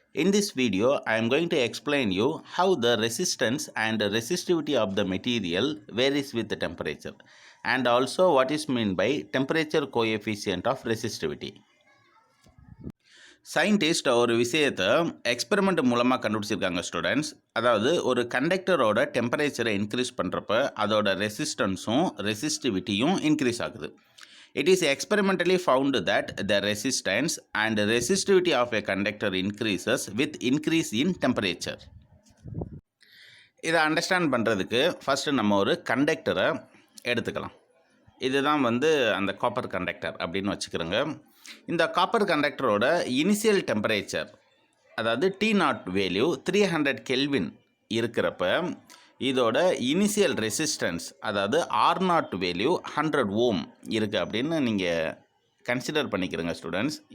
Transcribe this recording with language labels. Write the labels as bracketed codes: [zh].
[en] In this video, I am going to explain you how the resistance and the resistivity of the material varies with the temperature and also what is meant by temperature coefficient of resistivity. [ta] Scientist ஒரு விஷயத்தை experiment மூலமாக கண்டுபிடிச்சிருக்காங்க students. அதாவது ஒரு கண்டக்டரோட டெம்பரேச்சரை increase பண்ணுறப்ப அதோட ரெசிஸ்டன்ஸும் ரெசிஸ்டிவிட்டியும் increase ஆகுது. [en] It is experimentally found that the resistance and resistivity of a conductor increases with increase in temperature. [ta] இதை அண்டர்ஸ்டாண்ட் பண்ணுறதுக்கு ஃபஸ்ட்டு நம்ம ஒரு கண்டக்டரை எடுத்துக்கலாம். இதுதான் அந்த காப்பர் கண்டக்டர் அப்படின்னு வச்சுக்கிறோங்க. இந்த காப்பர் கண்டக்டரோட இனிஷியல் டெம்பரேச்சர் அதாவது T0 வேல்யூ 300 கெல்வின் இருக்கிறப்ப இதோட இனிஷியல் ரெசிஸ்டன்ஸ் அதாவது R0 வேல்யூ 100 ஓம் இருக்குது அப்படின்னு நீங்கள் கன்சிடர் பண்ணிக்கிறங்க ஸ்டூடெண்ட்ஸ்.